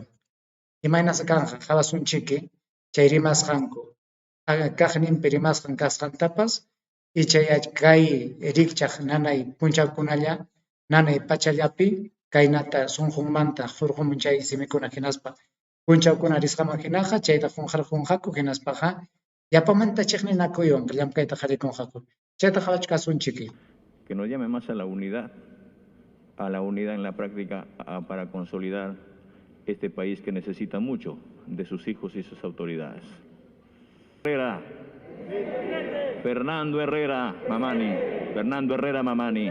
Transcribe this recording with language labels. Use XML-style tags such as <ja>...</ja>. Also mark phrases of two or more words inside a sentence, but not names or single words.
<qu>Imaynas kanqa qawasunchiki chay rimasqanku kaqninpi rimasqan kasqantapas ichaya kay rikchaq nanay punchawkunalla nanay pachallapi kaynata sunqunmanta hurqumun chay simikuna hinaspa punchawkuna risqaman hinaqa chayta junqaku hinaspaqa llapamanta chiqninakuywan llamkayta qharikunqaku. Chayta qhawachkasunchiki.</qu> <es>Que nos llame más a la unidad en la práctica para consolidar este país que necesita mucho de sus hijos y sus autoridades. Fernando Herrera Mamani.</es>